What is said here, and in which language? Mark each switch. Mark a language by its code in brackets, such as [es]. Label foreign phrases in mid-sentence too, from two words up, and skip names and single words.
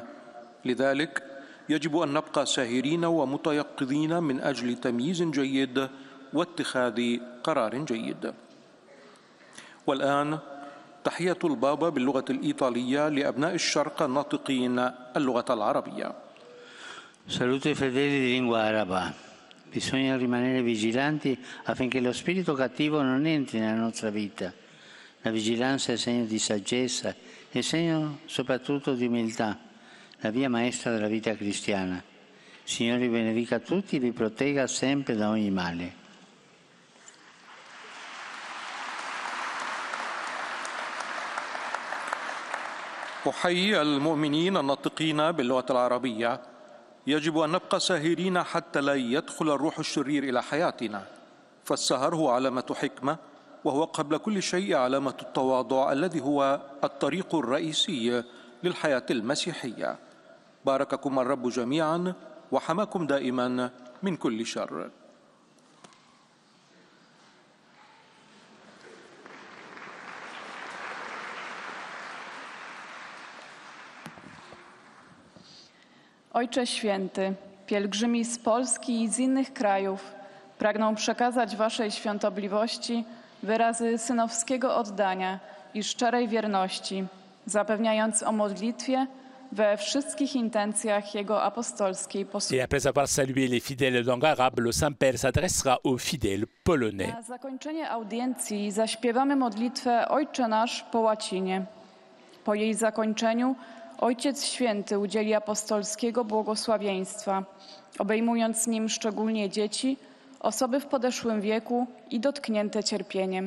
[ar] لذلك يجب أن نبقى ساهرين ومتيقظين من أجل تمييز جيد واتخاذ قرار جيد. والآن تحية البابا باللغة الإيطالية لأبناء الشرق الناطقين اللغة العربية. [it] Saluto i fedeli di lingua araba. Bisogna rimanere vigilanti affinché lo spirito cattivo non entri nella nostra vita. La vigilanza è segno di saggezza e segno soprattutto di umiltà, la via maestra della vita cristiana. Signore vi benedica tutti e vi protegga sempre da ogni male. [ar] أحيي المؤمنين الناطقين باللغة العربية. يجب أن نبقى ساهرين حتى لا يدخل الروح الشرير إلى حياتنا، فالسهر هو علامة حكمة، وهو قبل كل شيء علامة التواضع الذي هو الطريق الرئيسي للحياة المسيحية. بارككم الرب جميعا وحماكم دائما من كل شر. [pl] Ojcze Święty, pielgrzymi z Polski i z innych krajów pragną przekazać Waszej świątobliwości wyrazy synowskiego oddania i szczerej wierności, zapewniając o modlitwie we wszystkich intencjach Jego apostolskiej posługi. [fr] Et après avoir salué les fidèles langue arabe, le Saint-Père s'adressera aux fidèles polonais. [pl] Na zakończenie audiencji zaśpiewamy modlitwę Ojcze Nasz po łacinie. Po jej zakończeniu Ojciec Święty udzieli apostolskiego błogosławieństwa, obejmując nim szczególnie dzieci, osoby w podeszłym wieku i dotknięte cierpieniem.